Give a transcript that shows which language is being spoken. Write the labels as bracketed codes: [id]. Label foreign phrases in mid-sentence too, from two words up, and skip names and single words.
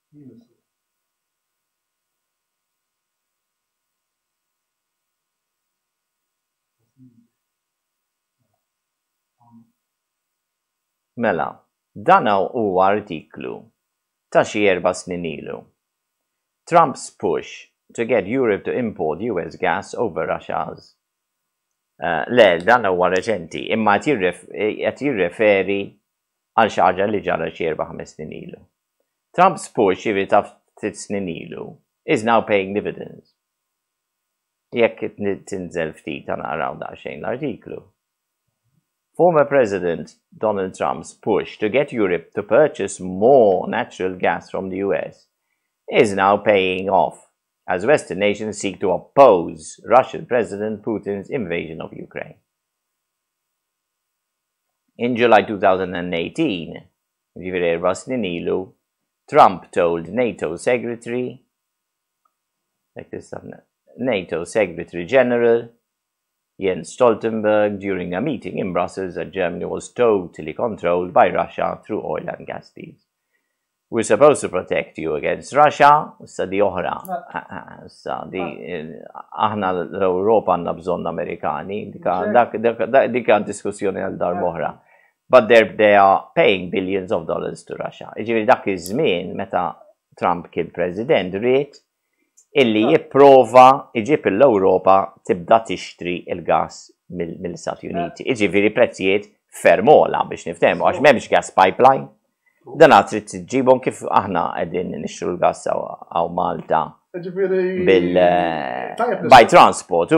[mt] Mela, dan huwa artiklu ta' xi 4 snin ilu. [en] Trump's push to get Europe to import US gas over Russia's. [mt] Le, dan huwa reċenti, imma qed jirreferi għal xi ħaġa li ġara xi 4-5 snin ilu. [en] Trump's push [mt] jiġri ta' 3 snin ilu [en] is now paying dividends. [mt] Jekk tinżel ftit naraw daqsxejn l-artiklu. [en] Former President Donald Trump's push to get Europe to purchase more natural gas from the US is now paying off as Western nations seek to oppose Russian President Putin's invasion of Ukraine. In July 2018, [mt] ġifieri 4 snin ilu, [en] Trump told NATO Secretary General Jens Stoltenberg during a meeting in Brussels that Germany was totally controlled by Russia through oil and gas deals. We're supposed to protect you against Russia, [mt] sa di oħra. Aħna l-Europa għandna bżonn Amerikani, dika diskussjoni għal dar moħra. [en] But they are paying billions of dollars to Russia. [mt] Ġifieri dak iż-żmien meta Trump kien president ried illi jipprova iġib l-Ewropa tibda tixtri il-gas mill-Stati Uniti. Ġifieri prezzijiet ferm ogħla biex niftehmu għax m'hemmx [en] gas pipeline. [mt] Dan trid tiġibhom kif aħna qegħdin nixtru l-gass għaw Malta [en] by transport